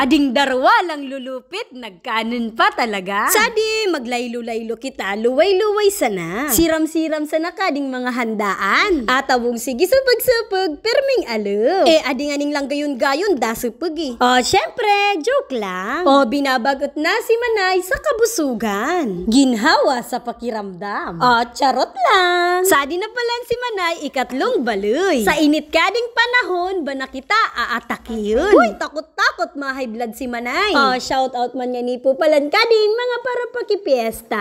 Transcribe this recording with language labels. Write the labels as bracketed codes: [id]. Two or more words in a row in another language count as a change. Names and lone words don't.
[bik] Ading darwa lang lulupit, nagkanon pa talaga. Sa di maglaylo-laylo kita, luway-luway sana. Siram-siram sana kading mga handaan. Atawong sige supag-supag, perming alo. Ading-aning lang gayon-gayon, dasupag syempre, [tl] joke lang. [bik] Binabagot na si Manay sa kabusugan. Ginhawa sa pakiramdam. Charot lang. Sadi na pala si Manay, ikatlong baloy. Sa init kading panahon, ba na kita aatakin? Uy, takot-takot ma- [en] high blood [bik] si Manay. [en] Shout out [bik] man nga ni po palan kading mga para pakipiesta.